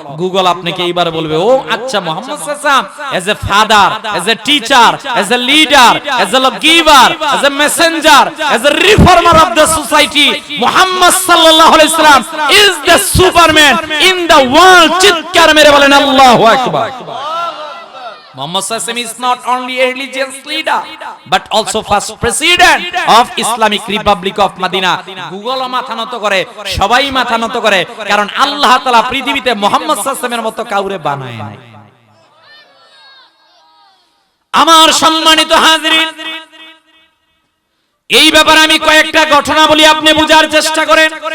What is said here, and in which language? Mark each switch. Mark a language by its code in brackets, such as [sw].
[bn] Google আপনাকে এইবার বলবে ও আচ্ছা [en] Muhammad সাল্লাল্লাহু আলাইহি ওয়াসাল্লাম as a father, as a teacher, as a leader, as a giver, as a messenger, as a reformer of the society, Muhammad সাল্লাল্লাহু আলাইহি ওয়াসাল্লাম is the superman in the world. [bn] চিৎকার মেরে বলেন আল্লাহু আকবার। [en] Muhammad sallallahu alaihi wasallam is not only a religious leader but also first president of Islamic Republic of Medina. [bn] Google মাথা নত করে, সবাই মাথা নত করে, কারণ আল্লাহ তাআলা পৃথিবীতে মুহাম্মদ সাল্লাল্লাহু আলাইহি ওয়াসাল্লামের মতো কাউরে বানায় নাই। আমার সম্মানিত হাজিরিন, এই ব্যাপারে আমি কয়েকটা ঘটনা বলি, আপনি বুঝার চেষ্টা করেন।